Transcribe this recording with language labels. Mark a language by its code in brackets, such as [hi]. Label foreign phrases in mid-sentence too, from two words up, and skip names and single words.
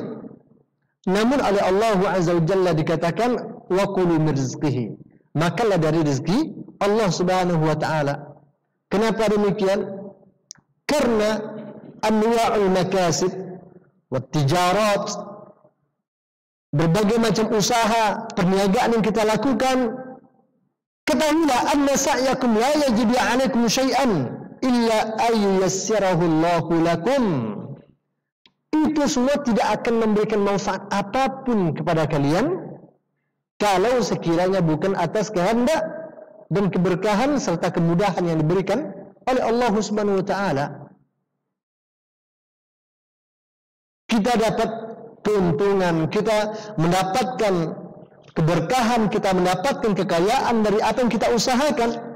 [id] Namun oleh Allah [ar] عز وجل [id] dikatakan [ar] وكلوا من رزقه, [id] makanlah dari rezeki Allah [ar] سبحانه وتعالى. [id] Kenapa demikian? Karena [ar] أنواع المكاسب والتجارات, [id] berbagai macam usaha, perniagaan yang kita lakukan, ketahuilah [ar] أن سعيكم لا يجلب عليكم شيئا إلا أن ييسره الله لكم. [id] Itu semua tidak akan memberikan manfaat apapun kepada kalian kalau sekiranya bukan atas kehendak dan keberkahan serta kemudahan yang diberikan oleh Allah [ar] سبحانه وتعالى. [id] Kita dapat keuntungan, kita mendapatkan keberkahan, kita mendapatkan kekayaan dari apa yang kita usahakan.